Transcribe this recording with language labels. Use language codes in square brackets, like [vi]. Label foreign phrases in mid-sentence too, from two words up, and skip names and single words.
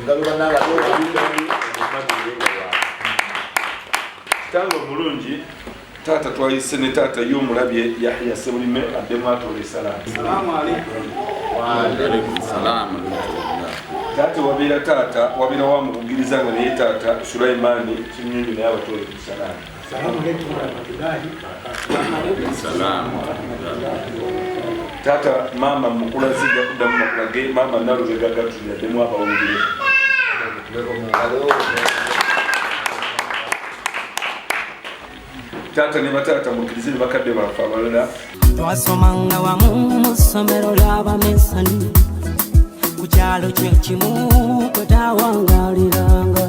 [lg] Kitange omulungi taata twayise ne taata y'omulabye Yahya Sebulime addemu atoola essalaamu. [ar] السلام عليكم. [lg] Taata wabeera wa mubugiriza nga naye taata Sulaimaani Kinyonyi naye abatoole ku salaamu. [ar] السلام عليكم ورحمة الله وبركاته. [lg] Taata maama mukula zijja kuddamu makulage maama Nalubega Gertrude addemu abawulire. Taata ne bataata mukkirize ne bakadde baffe abalala. Twasomanga wamu mu ssomero ly'Abamesani ku kyalo kye kimu kwe tawangaaliranga.